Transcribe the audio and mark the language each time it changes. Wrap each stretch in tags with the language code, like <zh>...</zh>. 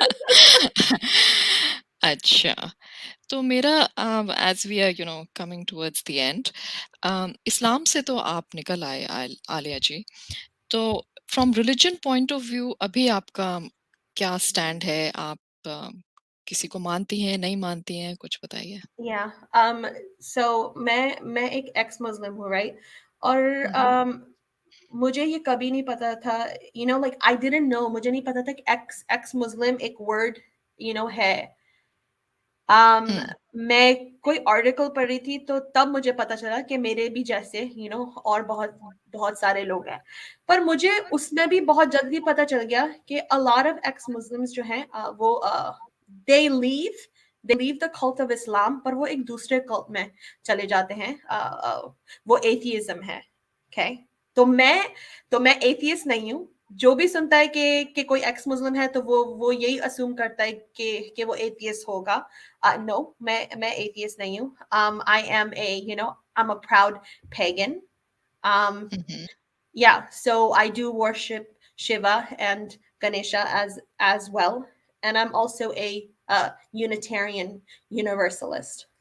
<hi>अच्छा, तो मेरा</hi> <en>as we are coming towards the end,</en> <hi>इस्लाम से तो आप निकल आए आलिया जी. तो</hi> <en>from religion point of view</en> <hi>अभी आपका क्या स्टैंड है? आप किसी को मानती हैं, नहीं मानती हैं, कुछ बताइए.</hi> <en>Yeah.</en> <hi>So मैं एक ex Muslim हूँ, right? और हम्म. मुझे ये कभी नहीं पता था,</hi> <en>like I didn't know,</en> <hi>मुझे नहीं पता था कि ex Muslim एक word है. हम्म. मैं कोई आर्टिकल पढ़ रही थी तो तब मुझे पता चला कि मेरे भी जैसे और बहुत बहुत सारे लोग हैं. पर मुझे उसमें भी बहुत जल्दी पता चल गया कि</hi> <en>a lot of ex Muslims</en> <hi>जो हैं वो</hi> <en>they leave the cult of Islam,</en> <hi>पर वो एक दूसरे cult में चले जाते हैं. वो atheism है.</hi> <en>Okay.</en> <hi>तो मैं atheist नहीं हूँ. जो भी सुनता है कि कोई एक्स मुस्लिम है तो वो यही असूम करता है कि वो एथियस्ट होगा. No, मैं atheist नहीं हूँ.</hi> <en>I am I'm a proud pagan. Um, हम्म. yeah, so I do worship Shiva and Ganesha as well, and I'm also a Unitarian Universalist.</en>